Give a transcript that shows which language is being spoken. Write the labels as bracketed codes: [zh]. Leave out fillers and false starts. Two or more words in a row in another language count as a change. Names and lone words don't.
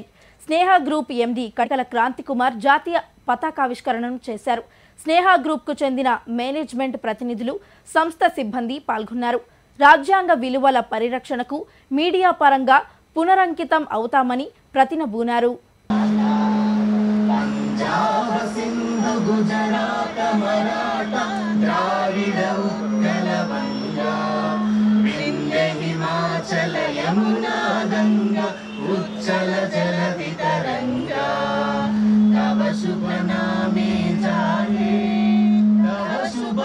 [te] స్నేహ గ్రూప్ ఎండి కటకల క్రాంతి కుమార్ జాతీయ పతాకావిష్కరణను చేశారు. స్నేహ గ్రూప్ కు చెందిన మేనేజ్మెంట్ ప్రతినిధులు, సంస్థ సిబ్బంది పాల్గొన్నారు. రాజ్యాంగ విలువల పరిరక్షణకు మీడియా పరంగా పునరంకితం అవుతామని ప్రతినబూనారు. [bn] উচ্ছল জলধি তরঙ্গ তব শুভ নামে জাগে তব শুভ